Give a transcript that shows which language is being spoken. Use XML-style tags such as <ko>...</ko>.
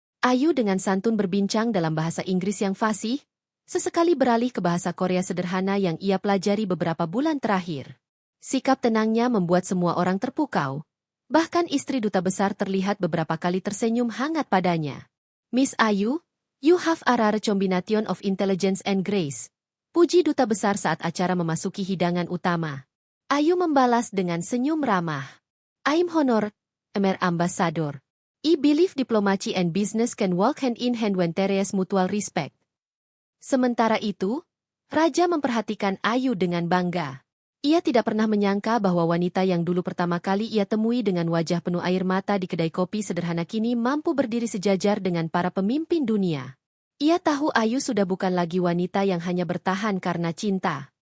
<id>Ayu dengan santun berbincang dalam bahasa Inggris yang fasih, sesekali beralih ke bahasa Korea sederhana yang ia pelajari beberapa bulan terakhir. Sikap tenangnya membuat semua orang terpukau. Bahkan istri Duta Besar terlihat beberapa kali tersenyum hangat padanya.</id> <en>Miss Ayu, you have a rare combination of intelligence and grace.</en> <id>Puji Duta Besar saat acara memasuki hidangan utama. Ayu membalas dengan senyum ramah.</id> <en>I'm honored, Emer Ambassador. I believe diplomacy and business can walk hand in hand when there is mutual respect.</en> <id>Sementara itu, Raja memperhatikan Ayu dengan bangga. Ia tidak pernah menyangka bahwa wanita yang dulu pertama kali ia temui dengan wajah penuh air mata di kedai kopi sederhana kini mampu berdiri sejajar dengan para pemimpin dunia. Ia tahu Ayu sudah bukan lagi wanita yang hanya bertahan karena cinta.</id>